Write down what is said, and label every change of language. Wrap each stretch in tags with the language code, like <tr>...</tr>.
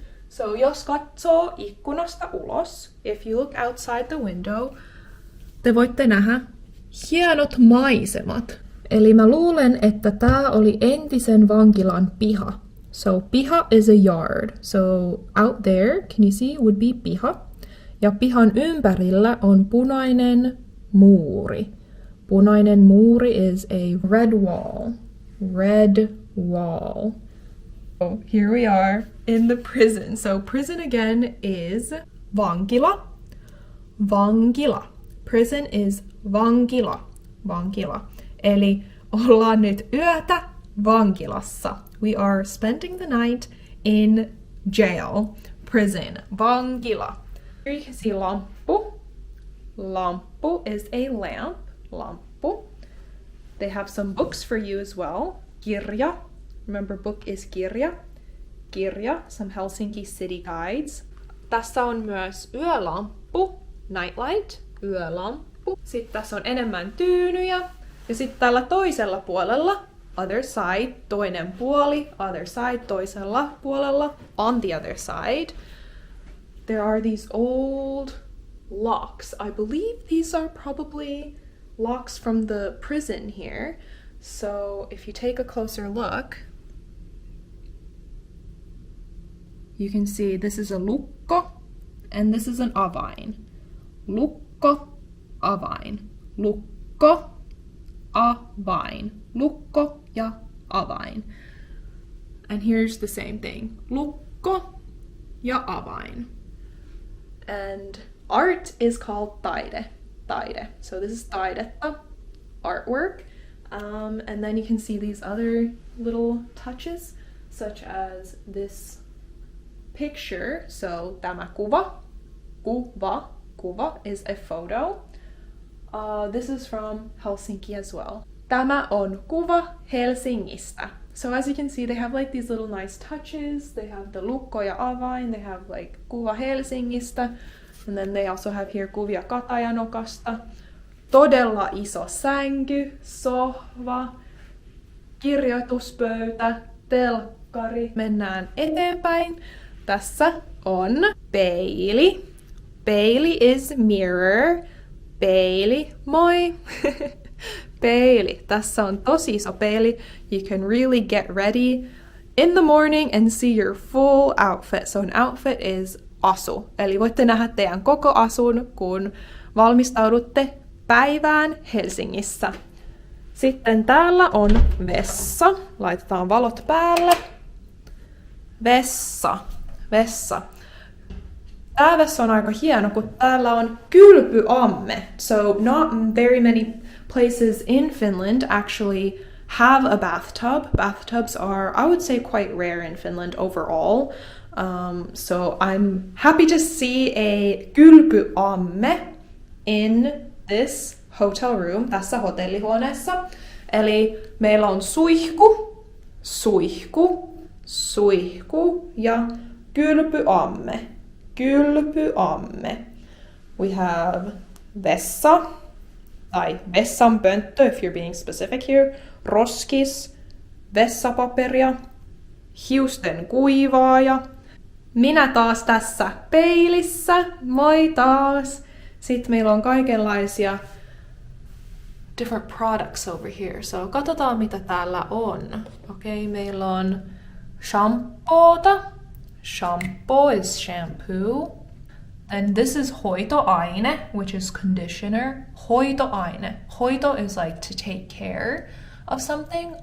<fi>So jos katsoo ikkunasta ulos,</fi> <en>if you look outside the window,</en> <fi>te voitte nähdä hienot maisemat. Eli mä luulen, että tää oli entisen vankilan piha.</fi> <en>So piha is a yard. So out there, can you see, would be piha.</en> <fi>Ja pihan ympärillä on punainen muuri. Punainen muuri</fi> <en>is a red wall. Red wall. So here we are in the prison. So prison again is vankila. Vankila. Prison is vankila. Vankila.</en> <fi>Eli ollaan nyt yötä vankilassa.</fi> <en>We are spending the night in jail. Prison. Vankila. Here you can see lamppu. Lamppu is a lamp. Lamppu. They have some books for you as well. Kirja. Remember, book is kirja. Kirja. Some Helsinki city guides.</en> <fi>Tässä on myös yölamppu.</fi> <en>Nightlight. Yölamppu.</en> <fi>Sitten tässä on enemmän tyynyjä. Ja sitten tällä toisella puolella,</fi> <en>other side,</en> <fi>toinen puoli, other side, toisella puolella,</fi> <en>on the other side, there are these old locks. I believe these are probably locks from the prison here. So if you take a closer look, you can see this is a lukko and this is an avain.</en> <fi>Lukko, avain. Lukko, avain. Lukko ja avain.</fi> <en>And here's the same thing.</en> <fi>Lukko ja avain.</fi> <en>And art is called</en> <fi>taide. Taide.</fi> <en>So this is taidetta, artwork. And then you can see these other little touches, such as this picture. So</en> <fi>tämä kuva,</fi> <en>kuva, kuva is a photo. This is from Helsinki as well.</en> <fi>Tämä on kuva Helsingistä.</fi> <en>So as you can see, they have like these little nice touches. They have the</en> <fi>lukko ja avain.</fi> <en>They have like</en> <fi>kuva Helsingistä.</fi> <en>And then they also have here</en> <fi>kuvia Katajanokasta. Todella iso sänky, sohva, kirjoituspöytä, telkkari. Mennään eteenpäin. Tässä on peili. Peili</fi> <en>is mirror.</en> <fi>Peili, moi! Peili. Tässä on tosi iso peili.</fi> <en>You can really get ready in the morning and see your full outfit. So an outfit is asu.</en> <fi>Eli voitte nähdä teidän koko asun, kun valmistaudutte päivään Helsingissä. Sitten täällä on vessa. Laitetaan valot päälle. Vessa. Vessa. Tää vessa on aika hieno, kun täällä on kylpyamme.</fi> <en>So not very many places in Finland actually have a bathtub. Bathtubs are, I would say, quite rare in Finland overall. So I'm happy to see a kylpyamme in this hotel room,</en> <fi>tässä hotellihuoneessa. Eli meillä on suihku, suihku, suihku ja kylpyamme. Kylpyamme.</fi> <en>We have</en> <fi>vessa, tai vessanpönttö</fi> <en>if you're being specific here,</en> <fi>roskis, vessapaperia, hiusten kuivaaja. Minä taas tässä peilissä, moi taas. Sitten meillä on kaikenlaisia</fi> <en>different products over here.</en> <fi>So katsotaan mitä täällä on. Okei, meillä on shampoota.</fi> <en>Shampoo is shampoo. And this is hoitoaine, which is conditioner. Hoitoaine. Hoito is like to take care of something.</en>